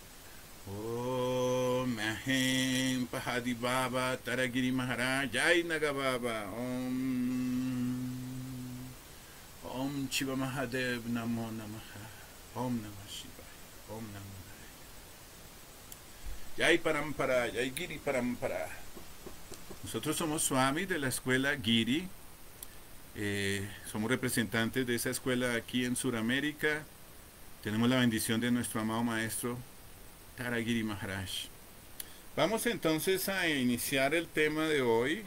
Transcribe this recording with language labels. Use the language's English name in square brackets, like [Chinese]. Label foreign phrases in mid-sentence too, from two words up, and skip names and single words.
[Sanskrit] Om Mahem Pahadi Baba Taragiri Maharaj. [Hindi] Jai Naga Baba. [Sanskrit] Om Shiva Mahadev Namo Namaha. Om Namah Shivaya. Om Namo Narayana. Jai Parampara. Jai Giri Parampara. [Spanish] Nosotros somos Swami de la escuela Giri. Somos representantes de esa escuela aquí en Sudamérica. Tenemos la bendición de nuestro amado maestro Taragiri Maharaj. Vamos entonces a iniciar el tema de hoy.